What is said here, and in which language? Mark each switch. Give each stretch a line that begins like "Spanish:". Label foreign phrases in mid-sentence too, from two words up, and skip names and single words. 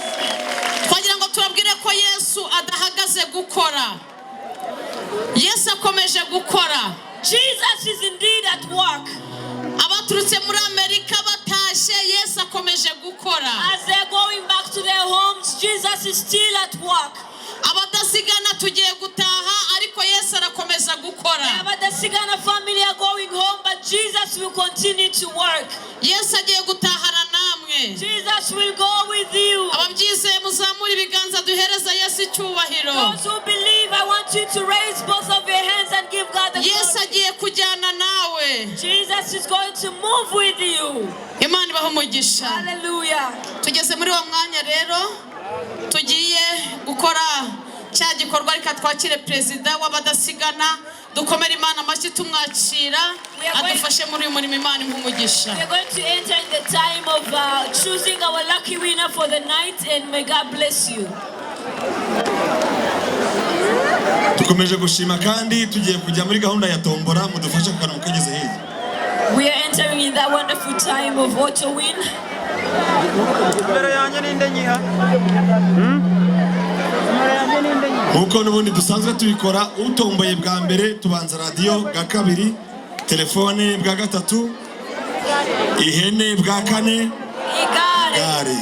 Kinyarwanda: twagira ngo tubabwire ko Yesu adahagaze gukora. Yesu akomeje gukora.
English: Jesus is indeed at work.
Kinyarwanda: Abaturutse muri Amerika batashe, Yesu akomeje gukora.
English: As they are going back to their homes, Jesus is still at work.
Kinyarwanda: Abadasigana tugiye gutaha, ariko Yesu arakomeza gukora.
English: The Abadasigana family are going home, but Jesus will continue to work.
Kinyarwanda: Yesu agiye gutahana namwe.
English: Jesus will go with you.
Kinyarwanda: Ababyizeye muzamura ibiganza duhereza Yesu icyubahiro.
English: Those who believe, I want you to raise both of your hands and give God the Yesu glory.
Kinyarwanda: agiye kujyana nawe.
English: Jesus is going to move with you.
Kinyarwanda: Imana ibahe umugisha. Hallelujah. Tugeze muri wa mwanya rero tugiye gukora cya gikorwa, reka twakire perezida w'Abadasigana, dukomere Imana amashyi tumwakira adufashe muri uyu murimo. Imana nk'umugisha.
English: We are going to enter in the time of choosing our lucky winner for the night, and may God bless you.
Kinyarwanda: Tukomeje gushima kandi tugiye kujya muri gahunda ya tombora, mudufashe kugana mukageze hirya.
English: We are entering in that wonderful time of auto win.
Kinyarwanda: Nkuko n'ubundi dusanzwe tubikora, utomboye bwa mbere tubanza radio, bwa kabiri telefone, bwa gatatu ihene, bwa kane igare.